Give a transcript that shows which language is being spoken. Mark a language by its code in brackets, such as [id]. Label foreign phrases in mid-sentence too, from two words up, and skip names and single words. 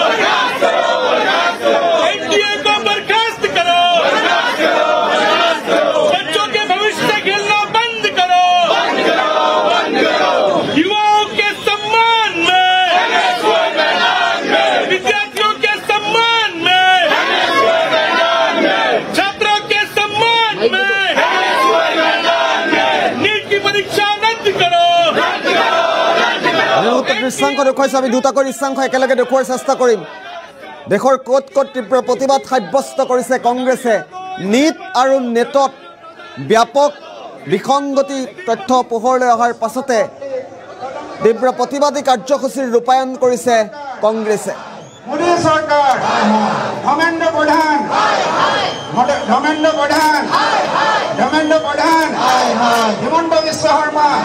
[hi] एनडीए को बर्खास्त करो बच्चों के भविष्य से खेलना बंद करो युवाओं के सम्मान में विद्यार्थियों के सम्मान में छात्रों के सम्मान में नीट की परीक्षा रद्द करो [as] দৃশ্যাংশ দেখুৱাইছোঁ আমি দুটাকৈ দৃশ্যাংশ একেলগে দেখুৱাৰ চেষ্টা কৰিম দেশৰ ক'ত তীব্ৰ প্ৰতিবাদ সাব্যস্ত কৰিছে কংগ্ৰেছে নীট আৰু নেটত ব্যাপক বিসংগতি তথ্য পোহৰলৈ অহাৰ পাছতে তীব্ৰ প্ৰতিবাদী কাৰ্যসূচীৰ ৰূপায়ণ কৰিছে কংগ্ৰেছে मोदी सरकार धर्मेंद्र प्रधान हिमंत विश्व शर्मा